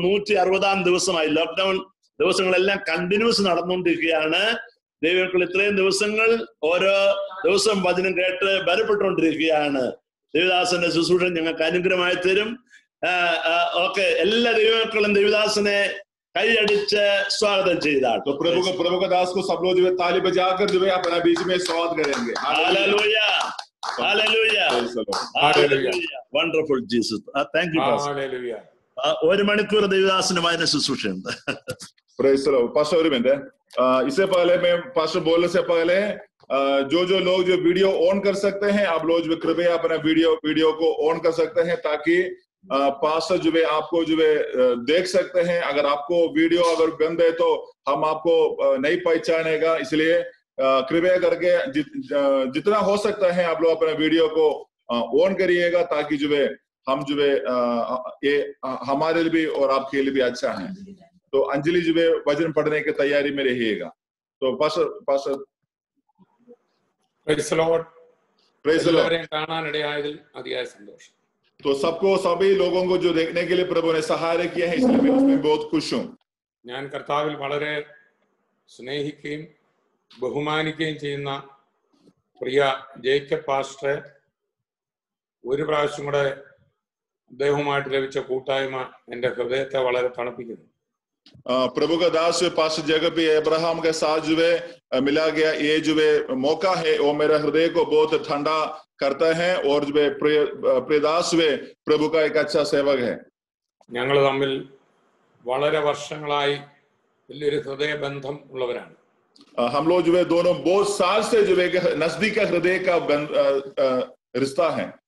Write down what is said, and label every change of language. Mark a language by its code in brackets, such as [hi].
[ml] 160-ാം ദിവസമായി. Lockdown ദിവസങ്ങളെല്ലാം continuous നടന്നുകൊണ്ടിരിക്കുകയാണ്. ദൈവങ്ങൾ ഇത്രയും ദിവസങ്ങൾ ഓരോ ദിവസം വചനം കേട്ട് ബലപ്പെട്ടുകൊണ്ടിരിക്കുകയാണ്. ദേവദാസന്റെ ശുശ്രൂഷ ഞങ്ങൾക്ക് അനുഗ്രഹമായി തരും. ഓക്കെ, എല്ലാ ദൈവമക്കളും ദേവദാസനെ കൈയടിച്ച് സ്വാഗതം ചെയ്താൽ. [hi] प्रभु का दास को सब लोग जो है ताली बजाकर जो है अपना बीच में स्वागत करेंगे. Hallelujah, hallelujah, hallelujah. [en] Wonderful Jesus. Thank you pastor. [hi] Hallelujah. [ml] 1 മണിക്കൂർ ദേവദാസന് വായന ശുശ്രൂഷയുണ്ട്. [en] Praise the lord. [hi] पास्टर और मिनट, इससे पहले मैं पास्टर बोलने से पहले जो लोग जो वीडियो ऑन कर सकते हैं, आप लोग जो कृपया अपना वीडियो को ऑन कर सकते हैं, ताकि पास्टर जो है आपको जो है देख सकते हैं. अगर आपको वीडियो अगर बंद है तो हम आपको नहीं पहचानेगा. इसलिए कृपया करके जितना हो सकता है आप लोग अपना वीडियो को ऑन करिएगा, ताकि जो है हम जो है ये हमारे लिए भी और आपके लिए भी अच्छा है. तो अंजलि जो है वचन पढ़ने की तैयारी में रहिएगा. तो pastor [en] Praise the lord. Praise the lord. [ml] കാണാനിടയായതിൽ അതിയായ സന്തോഷം. [hi] तो सबको सभी लोगों को जो देखने के लिए प्रभु ने सहायता किया है, इसलिए मैं उसमें बहुत खुश हूँ. [ml] ഞാൻ കർത്താവിൽ വളരെ സ്നേഹിക്കുകയും ബഹുമാനിക്കുകയും ചെയ്യുന്ന പ്രിയ ജേക്കബ് പാസ്റ്ററെ ഒരു പ്രാവശ്യം കൂടെ അദ്ദേഹവുമായിട്ട് ലഭിച്ച കൂട്ടായ്മ എൻ്റെ ഹൃദയത്തെ വളരെ തണുപ്പിക്കുന്നു. [hi] प्रभु का दास पास्टर जगह अब्राहम के साथ जो है मिला गया ये जो है मौका है, वो मेरा हृदय को बहुत ठंडा करता है. और जो है प्रियदास वे प्रभु का एक अच्छा सेवक है. [ml] ഞങ്ങൾ തമ്മിൽ വളരെ വർഷങ്ങളായി വലിയൊരു ഹൃദയബന്ധം ഉള്ളവരാണ്. [hi] हम लोग जो है दोनों बहुत साल से जो है नजदीक का हृदय का रिश्ता है.